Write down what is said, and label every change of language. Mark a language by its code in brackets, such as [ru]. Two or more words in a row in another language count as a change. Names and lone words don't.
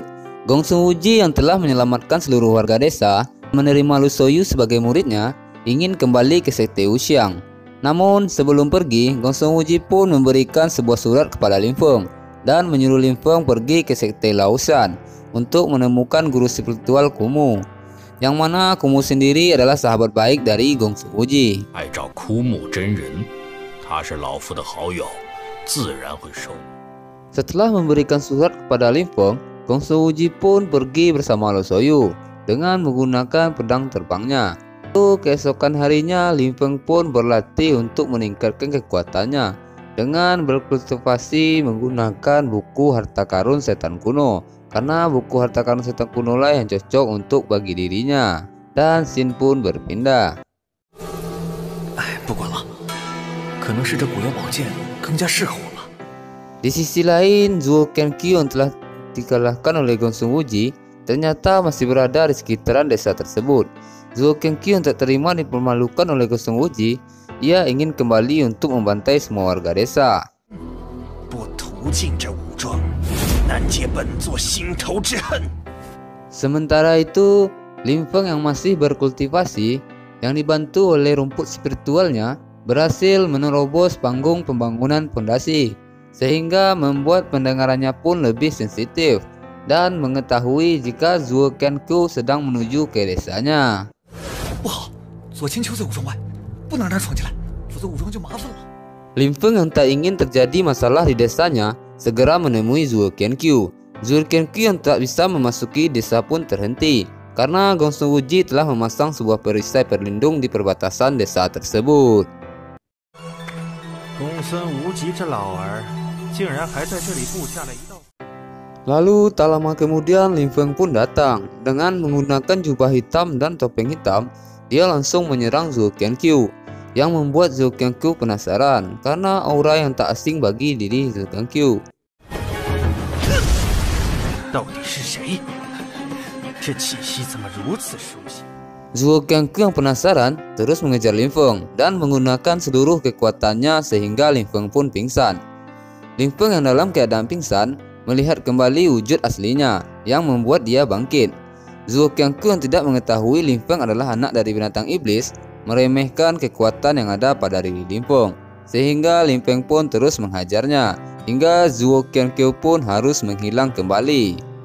[id] Gong Sun Wuji yang telah menyelamatkan seluruh warga desa, menerima Lu Soyu sebagai muridnya, ingin kembali ke sekte Wuxiang. Namun sebelum pergi, Gong Sun Wuji pun memberikan sebuah surat kepada Lin Feng dan menyuruh Lin Feng pergi ke sekte Laosan untuk menemukan guru spiritual Kumu, yang mana Kumu sendiri adalah sahabat baik dari Gong Sun Wuji. [zh] 爱找枯木真人，他是老夫的好友，自然会收你。 [id] Setelah memberikan surat kepada Lin Feng, Gong Sun Wuji pun pergi bersama Lu Soyu dengan menggunakan pedang terbangnya. Keesokan harinya, Lin Feng pun berlatih untuk meningkatkan kekuatannya dengan berkultivasi menggunakan buku Harta Karun Setan Kuno, karena buku Harta Karun Setan Kuno lah yang cocok untuk bagi dirinya. Dan Xin pun berpindah. [zh] 不管了，可能是这古妖宝剑更加适合我吧。 [id] Di sisi lain, Zhuo Qianqiu yang telah dikalahkan oleh Gong Sun Wuji ternyata masih berada di sekitaran desa tersebut. Zhuo Qianqiu yang tak terima dipermalukan oleh Gong Sun Wuji, ia ingin kembali untuk membantai semua warga desa. Sementara itu, Lin Feng yang masih berkultivasi, yang dibantu oleh rumput spiritualnya, berhasil menerobos panggung pembangunan pondasi, sehingga membuat pendengarannya pun lebih sensitif dan mengetahui jika Zhuo Qianqiu sedang menuju ke desanya. [zh] 不好，左千秋在武装外，不能让他闯进来，否则武装就麻烦了。 [id] Lin Feng yang tak ingin terjadi masalah di desanya segera menemui Zhuo Qianqiu. Zhuo Qianqiu yang tak bisa memasuki desa pun terhenti karena Gong Sun Wuji telah memasang sebuah perisai perlindung di perbatasan desa tersebut. [zh] 公孙无极这老儿，竟然还在这里布下了一道。 [id] Lalu tak lama kemudian Lin Feng pun datang dengan menggunakan jubah hitam dan topeng hitam. Dia langsung menyerang Zhuo Qianqiu, yang membuat Zhuo Qianqiu penasaran karena aura yang tak asing bagi diri Zhuo Qianqiu. [zh] 到底是谁？这气息怎么如此熟悉？ [id] Zhuo Qianqiu yang penasaran terus mengejar Lin Feng dan menggunakan seluruh kekuatannya sehingga Lin Feng pun pingsan. Lin Feng yang dalam keadaan pingsan melihat kembali wujud aslinya yang membuat dia bangkit. Zhuo Qianqiu yang tidak mengetahui Lin Feng adalah anak dari binatang iblis meremehkan kekuatan yang ada pada diri Lin Feng, sehingga Lin Feng pun terus menghajarnya hingga Zhuo Qianqiu pun harus menghilang kembali.